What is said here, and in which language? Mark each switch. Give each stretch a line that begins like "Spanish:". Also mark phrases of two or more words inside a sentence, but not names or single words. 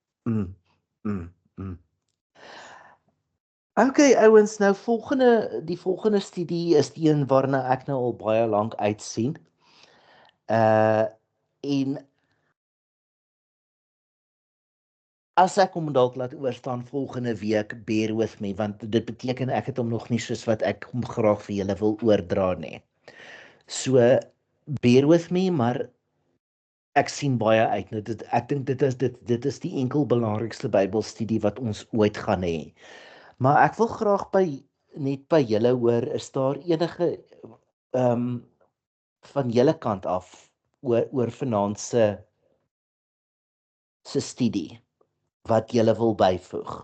Afrikaans: Okay, ouens, nou die volgende studie is die een waarna ek nou al baie lank uitsien. En as ek hom dalk laat oorstaan volgende week,
English: bear with me,
Afrikaans: want dit beteken ek het hom nog nie soos wat ek hom graag vir julle wil oordra nie.
English: So, bear with me,
Afrikaans: maar ek sien baie uit. Ek dink dit is die enkel belangrikste Bybelstudie wat ons ooit gaan hê. Maar ek wil graag net by julle hoor, is daar enige van julle kant af oor vanaand se studie wat julle wil byvoeg?